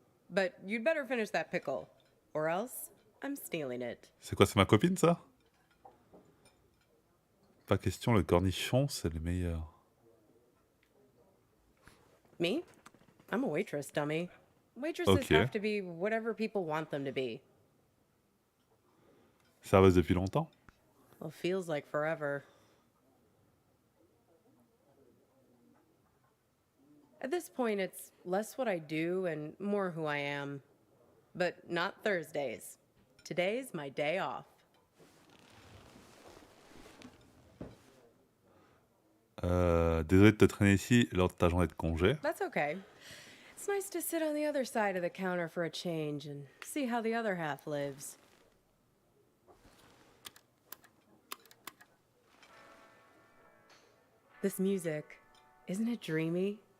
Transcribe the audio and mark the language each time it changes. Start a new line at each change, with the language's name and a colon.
English: But you'd better finish that pickle. Or else, I'm stealing it.
French: C'est quoi, c'est ma copine, ça? Pas question, le cornichon, c'est le meilleur.
English: Me? I'm a waitress, dummy. Waitresses Ok. have to be whatever people want them to be.
French: Serveuse depuis longtemps?
English: Well, feels like forever. At this point, it's less what I do and more who I am. But not Thursdays. Today's my day off.
French: Désolé de te traîner ici lors de ta journée de congé.
English: That's okay. It's nice to sit on the other side of the counter for a change and see how the other half lives. This music, isn't it dreamy?